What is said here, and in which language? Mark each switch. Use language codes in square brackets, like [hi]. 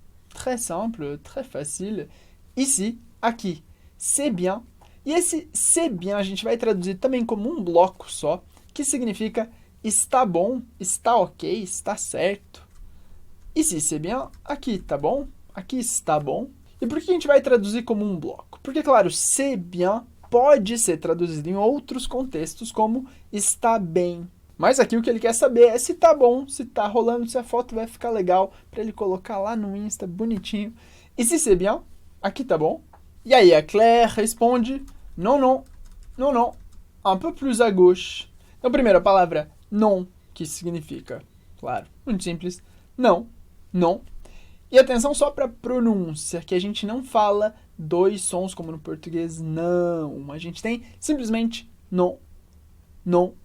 [fr] Très simple, très facile. Ici, aqui. C'est bien. [pt] E esse c'est bien a gente vai traduzir também como um bloco só, que significa está bom, está ok, está certo. [fr] Ici c'est bien, [pt] aqui tá bom, aqui está bom. E por que a gente vai traduzir como um bloco? Porque, claro, c'est bien pode ser traduzido em outros contextos como está bem. Mas aqui o que ele quer saber é se tá bom, se tá rolando, se a foto vai ficar legal para ele colocar lá no Insta bonitinho. E se [fr] c'est bien, [pt] aqui tá bom. E aí a Claire responde, [fr] non, non, non, non, un peu plus à gauche. [pt] Então, primeiro a palavra non, que significa, claro, muito simples, não, non. E atenção só para a pronúncia, que a gente não fala 2 sons como no português, não. A gente tem simplesmente non, non.